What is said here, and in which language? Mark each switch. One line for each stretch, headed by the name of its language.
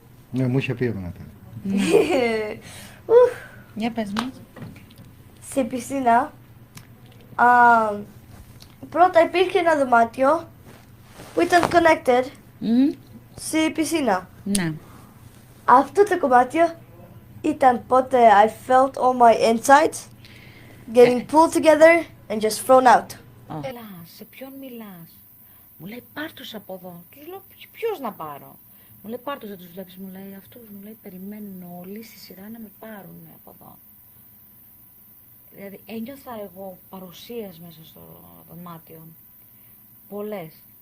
Greek: Ναι, μου είχε πει εμένα τότε. Για πες μας. Στην πισίνα, πρώτα υπήρχε ένα δωμάτιο που ήταν connected στη πισίνα. Ναι. Αυτό το κομμάτι ήταν πότε
English: I felt all my insides getting pulled together and just thrown out.
Greek: Σε ποιον μιλάς? Μου λέει πάρ' τους από εδώ. Τους λέω ποιος να πάρω? Μου λέει πάρ' τους, δεν τους βλέπεις? Μου λέει αυτούς, μου λέει περιμένουν όλοι στη σειρά να με πάρουν από εδώ. Δηλαδή ένιωθα εγώ παρουσίες μέσα στο δωμάτιο. Πολλές.